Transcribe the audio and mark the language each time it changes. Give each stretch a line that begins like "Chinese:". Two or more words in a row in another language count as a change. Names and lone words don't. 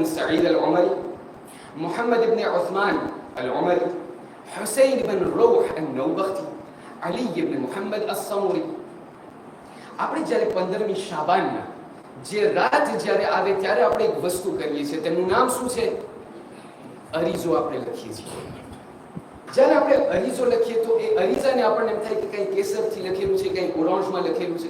Arabic: سعيد العمري محمد بن عثمان العمري حسين بن روح النوبختي علي بن محمد الصموري.
Gujarati: આપણે જ્યારે 15મી શાબાનના જે રાત જ્યારે આવે ત્યારે આપણે એક વસ્તુ કરીએ છીએ, તેનું નામ શું છે? અરીઝો આપણે લખીએ છીએ. જ્યારે આપણે અરીઝો લખીએ તો એ અરીઝાને આપણને એમ થાય કે કંઈ કેસરથી લખેલું છે, કંઈ ઓરેન્જમાં લખેલું છે.